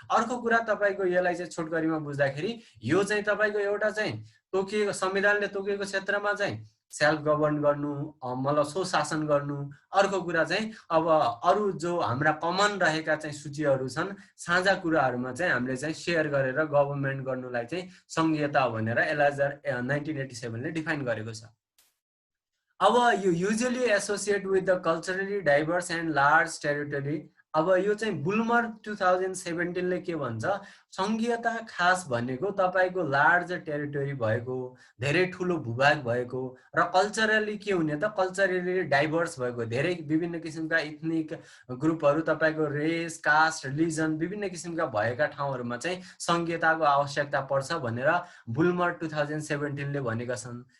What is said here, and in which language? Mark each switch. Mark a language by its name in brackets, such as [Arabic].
[Nepali] अर्को कुरा तपाईको यसलाई चाहिँ छोटकरीमा बुझ्दाखेरि यो चाहिँ तपाईको एउटा चाहिँ तोकिएको संविधानले तोकिएको क्षेत्रमा चाहिँ सेल्फ गभर्न गर्नु, मतलब स्वशासन गर्नु। अर्को कुरा चाहिँ अब अरु जो हाम्रा कमन रहेका चाहिँ सूचीहरु छन्, साझा कुराहरुमा चाहिँ हामीले चाहिँ शेयर गरेर गभर्नमेन्ट गर्नुलाई चाहिँ संघीयता भनेर एलाजर 1987 ले डिफाइन गरेको छ। अब यो [English] Usually associate with the culturally diverse and large territory. [Nepali] अब यो चाहिँ बुल्मर 2017 ले के भन्छ, संघीयता खास भनेको तपाईको लार्ज टेरिटरी भएको, धेरै ठूलो भूभाग भएको र कल्चरली के हुने त कल्चरली डाइभर्स भएको, धेरै विभिन्न किसिमका इथनिक ग्रुपहरु तपाईको रेस, कास्ट, रिलिजन विभिन्न किसिमका भएका ठाउँहरुमा चाहिँ संघीयताको आवश्यकता पर्छ भनेर बुल्मर 2017 ले भनेका छन्।